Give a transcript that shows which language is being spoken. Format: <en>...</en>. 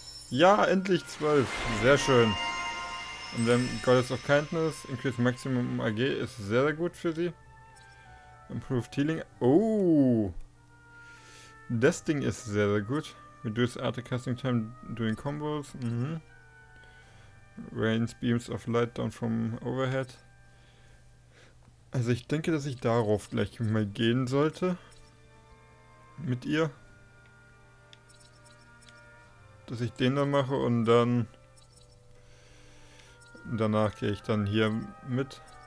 <de>Ja, endlich 12. Sehr schön. Und dann Goddess of Kindness. Increase Maximum AG ist sehr, sehr gut für sie. Improved Healing. Oh. Das Ding ist sehr, sehr gut.</de> <en>Reduce Art Casting Time doing Combos. Mhm. Rains Beams of Light down from overhead.</en> <de>Also ich denke, dass ich darauf gleich mal gehen sollte. Mit ihr. Dass ich den dann mache und dann... Danach gehe ich dann hier mit.</de>